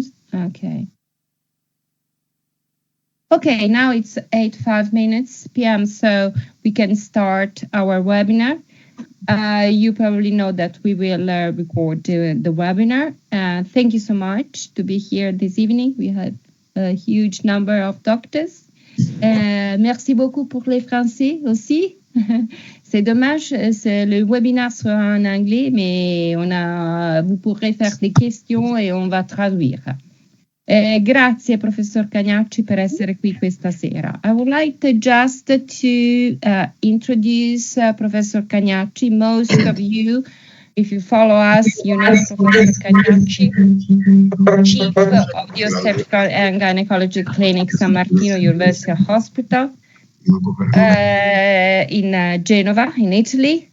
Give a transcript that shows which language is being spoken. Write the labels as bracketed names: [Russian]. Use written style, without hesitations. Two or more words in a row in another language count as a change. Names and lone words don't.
[English] Okay. Okay, now it's 5 p.m. So we can start our webinar. You probably know that we will record the webinar. Thank you so much to be here this evening. We have a huge number of doctors. [French] Merci beaucoup pour les Français aussi. C'est dommage, le webinaire sera en anglais, mais vous pourrez faire des questions et on va traduire. [Italian] Grazie professor Cagnacci per essere qui questa sera. [English] I would like just to introduce Professor Cagnacci. Most of you, if you follow us, you know Professor Cagnacci, Chief of the Obstetrical and Gynecology Clinic San Martino University Hospital in Genova, in Italy.